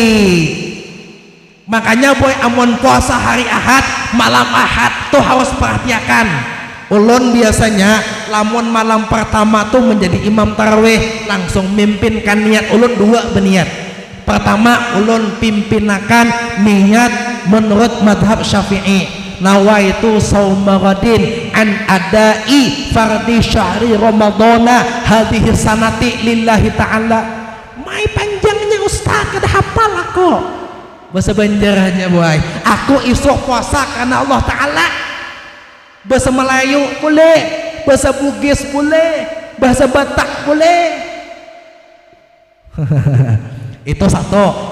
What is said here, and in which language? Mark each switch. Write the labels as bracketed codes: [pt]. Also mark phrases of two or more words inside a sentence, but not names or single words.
[bjn] Makanya boy amon puasa hari Ahad, malam Ahad tuh harus perhatikan. Ulun biasanya lamun malam pertama tuh menjadi imam tarawih, langsung mimpinkan niat ulun dua berniat. Pertama ulun pimpinakan niat menurut madhab Syafi'i, [ar] نويت صوم غد عن أداء فرض شهر رمضان هذه السنة لله تعالى. [bjn] Mai panjangnya ustaz kada hafal aku. Bahasa Banjarnya boy, aku isuk puasa karena Allah Ta'ala. [id] Bahasa Melayu boleh, bahasa Bugis boleh, bahasa Batak boleh. Itu satu.